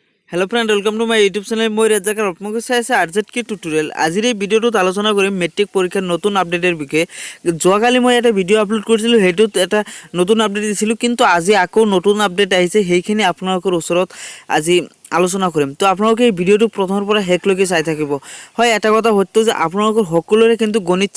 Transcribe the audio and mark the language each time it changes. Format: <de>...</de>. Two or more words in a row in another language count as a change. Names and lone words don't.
<en>hello friend welcome to my YouTube channel</en> <as>मैं rzktutorial</as> <bn>আপনাদের সাথে</bn> <as>rzktutorial আজিৰ এই ভিডিওটো আলোচনা কৰিম মেট্ৰিক পৰীক্ষাৰ নতুন আপডেটৰ বিষয়ে যোৱাকালি মই এটা ভিডিও আপলোড কৰিছিলো হেতুত এটা নতুন আপডেট দিছিলো কিন্তু আজি আকৌ নতুন আপডেট আহিছে সেইখিনি আপোনালোকৰ ওচৰত আজি আলোচনা কৰিম তো আপোনালোকে এই ভিডিওটো প্ৰথমৰ পৰা শেষলৈকে চাই থাকিব হয় এটা কথা হয়তো যে আপোনালোকৰ সকলোৰে কিন্তু গণিত</as>